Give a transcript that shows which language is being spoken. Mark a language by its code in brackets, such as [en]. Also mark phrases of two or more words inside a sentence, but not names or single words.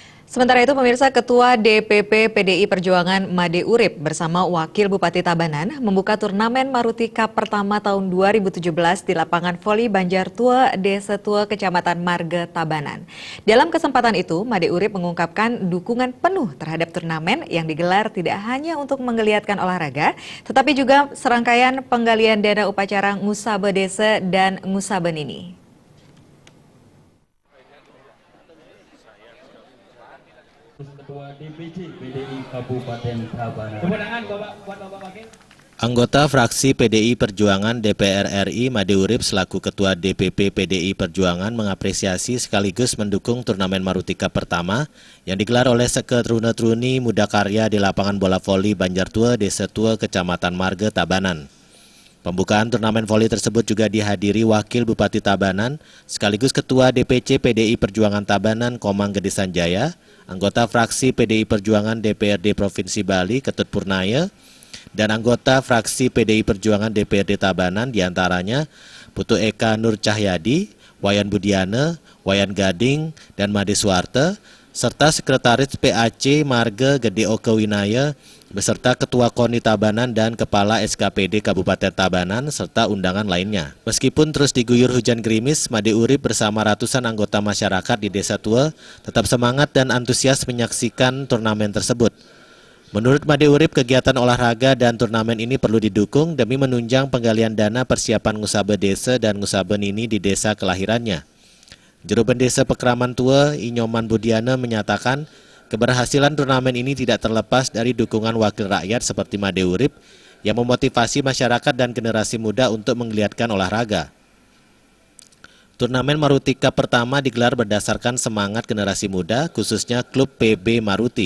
[id] Sementara itu, pemirsa, Ketua DPP PDI Perjuangan Made Urip bersama Wakil Bupati Tabanan membuka turnamen Maruti Cup pertama tahun 2017 di lapangan voli Banjar Tua, Desa Tua, Kecamatan Marga, Tabanan. Dalam kesempatan itu, Made Urip mengungkapkan dukungan penuh terhadap turnamen yang digelar tidak hanya untuk menggeliatkan olahraga, tetapi juga serangkaian penggalian dana upacara Ngusabe Desa dan Ngusabe Nini. Ketua DPC PDI Kabupaten Tabanan. Anggota fraksi PDI Perjuangan DPR RI Made Urip selaku Ketua DPP PDI Perjuangan mengapresiasi sekaligus mendukung turnamen Maruti Cup pertama yang digelar oleh Seketrune-truni Muda Karya di lapangan bola voli Banjar Tua, Desa Tua, Kecamatan Marga, Tabanan. Pembukaan turnamen voli tersebut juga dihadiri Wakil Bupati Tabanan sekaligus Ketua DPC PDI Perjuangan Tabanan Komang Gede Sanjaya, anggota fraksi PDI Perjuangan DPRD Provinsi Bali Ketut Purnaya, dan anggota fraksi PDI Perjuangan DPRD Tabanan diantaranya Putu Eka Nur Cahyadi, Wayan Budiana, Wayan Gading, dan Made Suarte, serta Sekretaris PAC Marga Gede Oke Winaya, beserta Ketua KONI Tabanan dan Kepala SKPD Kabupaten Tabanan, serta undangan lainnya. Meskipun terus diguyur hujan gerimis, Made Urip bersama ratusan anggota masyarakat di Desa Tua tetap semangat dan antusias menyaksikan turnamen tersebut. Menurut Made Urip, kegiatan olahraga dan turnamen ini perlu didukung demi menunjang penggalian dana persiapan Ngusabe Desa dan Ngusabe Nini di desa kelahirannya. Juru Bendesa Pekraman Tua, Inyoman Budiana, menyatakan keberhasilan turnamen ini tidak terlepas dari dukungan wakil rakyat seperti Made Urip yang memotivasi masyarakat dan generasi muda untuk menggeliatkan olahraga. Turnamen Maruti Cup pertama digelar berdasarkan semangat generasi muda, khususnya klub PB Maruti.